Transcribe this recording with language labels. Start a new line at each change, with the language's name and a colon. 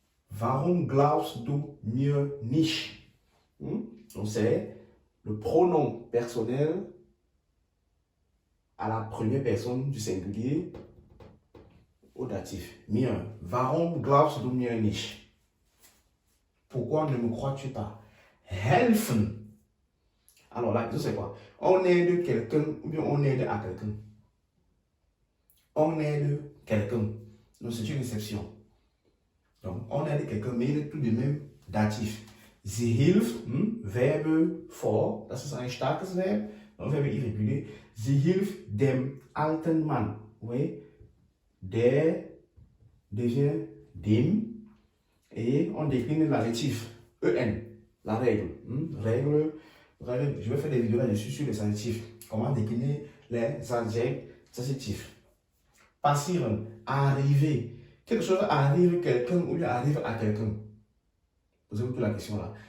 German: Warum glaubst du mir nicht?
French: Donc, c'est le pronom personnel à la première personne du singulier au datif.
German: Mir. Warum glaubst du mir nicht?
French: Pourquoi ne me crois-tu pas? Helfen. Alors là, c'est quoi? On aide quelqu'un ou bien on aide à quelqu'un. On aide quelqu'un. Donc c'est une exception. Donc on aide quelqu'un, mais il est tout de même datif.
German: Sie hilft, Verbe vor, das ist ein starkes Verb,
French: un Verbe irrégulier.
German: Sie hilft dem alten Mann.
French: Oui, der devient dem. Et on décline l'adjectif, en, la règle. Règle. Je vais faire des vidéos là-dessus sur les adjectifs. Comment décliner les adjectifs. Passieren, arriver. Quelque chose arrive à quelqu'un ou bien arrive à quelqu'un. Posez-vous la question là.